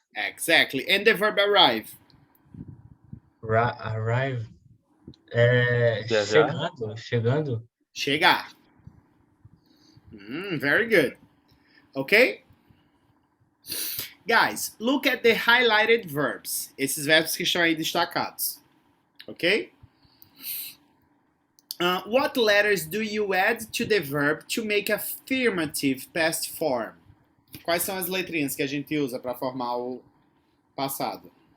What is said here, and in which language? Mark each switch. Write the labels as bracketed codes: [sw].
[en] Exactly. And the verb arrive. Arrive. [pt] Viajar. Chegando. [en] Chegar. Very good. Okay? Guys, look at the highlighted verbs. [pt] Esses verbos que estão aí destacados. [en] Okay? What letters do you add to the verb to make affirmative past form? [pt] Quais são as letrinhas que a gente usa para formar o passado?